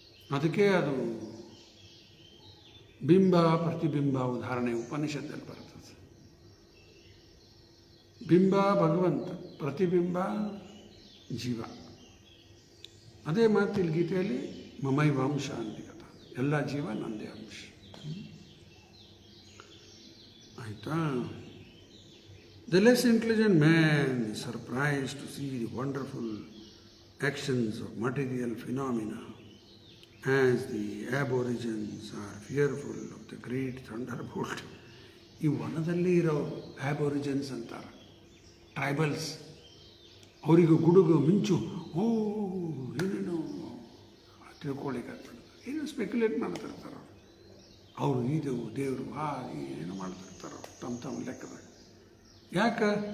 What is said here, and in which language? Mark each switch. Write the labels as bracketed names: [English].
[Kannada] ಅದಕ್ಕೆ ಅದು ಬಿಂಬ ಪ್ರತಿಬಿಂಬ ಉದಾಹರಣೆ ಉಪನಿಷತ್ತಲ್ಲಿ ಬರ್ತದೆ. ಬಿಂಬ ಭಗವಂತ, ಪ್ರತಿಬಿಂಬ ಜೀವ. ಅದೇ ಮಾತು ಇಲ್ಲಿ ಗೀತೆಯಲ್ಲಿ ಮಮೈವ ಅಂಶ ಅಂತಿಕತ, ಎಲ್ಲ ಜೀವ ನಂದೇ ಅಂಶ. ಆಯಿತಾ? [English] The less intelligent man is surprised to see the wonderful actions of material phenomena, as the aborigines are fearful of the great thunderbolt. [Kannada] ಈ ವನದಲ್ಲಿ ಇರೋ ಆಬೋರಿಜನ್ಸ್ ಅಂತಾರೆ, ಟ್ರೈಬಲ್ಸ್. ಅವರಿಗೂ ಗುಡುಗು ಮಿಂಚು ಏನೇನೋ ತಿಳ್ಕೊಳ್ಳಿಕ್ಕಾಗ್ತದೆ, ಏನೋ ಸ್ಪೆಕ್ಯುಲೇಟ್ ಮಾಡ್ತಿರ್ತಾರೆ ಅವರು. ಇದು ದೇವರು ಏನೋ ಮಾಡ್ತಿರ್ತಾರೆ ತಮ್ಮ ಲೆಕ್ಕದಾಗ. ಯಾಕೆ?